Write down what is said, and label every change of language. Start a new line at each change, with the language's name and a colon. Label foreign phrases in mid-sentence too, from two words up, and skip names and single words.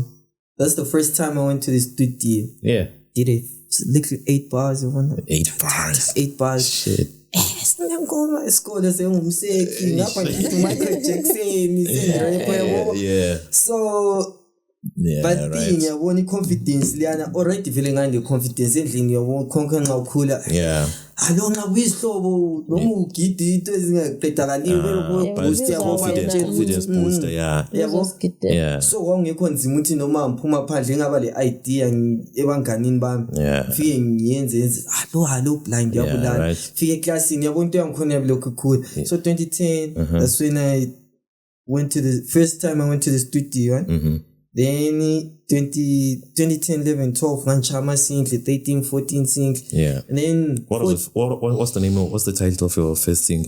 English: That's the first time I went to the studio. Yeah. Did it. Literally 8 bars. 8 bars. 8 bars. Shit. I'm going to my school. They say, Michael Jackson. Yeah. So Yeah, but right.
North Ndebele: thing yabona confidence liyana already feeling ngande confidence endlini yabona konke nxa ukhula alo nxa kuyisihlobo noma ugidi into ezingaqedakaliyo
English: confidence booster
North Ndebele: yabo so kwangekho nzima ukuthi noma ngiphuma phandle ngaba le idea ebanganini bami fike ngiyenze halo blind yabulala fike eclassini yabo into yangikhona yabilokhu cool so 2010
English: that's when I went to the first time I went to the studio
North Ndebele: then 2010 11 12 nganchama single 13 14 single
English: and then what's the title of your first single?